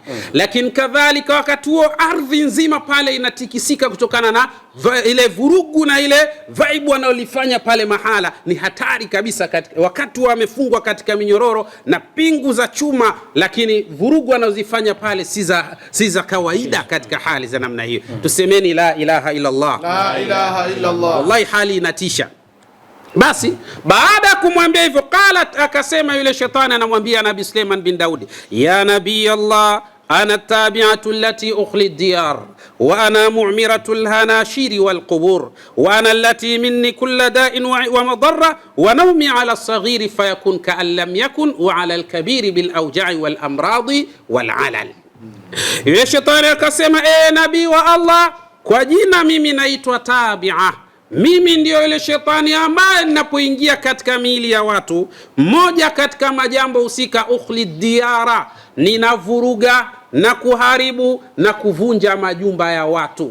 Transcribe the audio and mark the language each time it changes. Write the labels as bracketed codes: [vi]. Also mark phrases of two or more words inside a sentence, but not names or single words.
[sw] Lakini kadhalika wakati huo ardhi nzima pale inatikisika kutokana na ile vurugu na ile vibe wanaolifanya pale mahala. Ni hatari kabisa wakati huo amefungwa katika minyororo na pingu za chuma, lakini vurugu wanazifanya pale si za kawaida katika hali za namna hiyo. Tusemeni [ar] لا إله إلا الله, لا إله إلا الله. [sw] Wallahi hali inatisha. Basi baada ya kumwambia hivyo, [ar] قالت, [sw] akasema yule shetani anamwambia Nabii Suleiman bin Daudi, [ar] يا نبي الله، أنا التابعة التي أخلي الديار وأنا معمّرة الحناشر والقبور وأنا التي مني كل داء ومضرة ونوم على الصغير فيكون كأن لم يكن وعلى الكبير بالأوجاع والأمراض والعلل. [sw] Yule shetani akasema, nabii wa Allah, kwa jina mimi naitwa Tabia. Mimi ndio yule shetani ambaye ninapoingia katika miili ya watu, mmoja katika majambo husika, [ar] أخلي ديارا, [sw] ninavuruga na kuharibu na kuvunja majumba ya watu.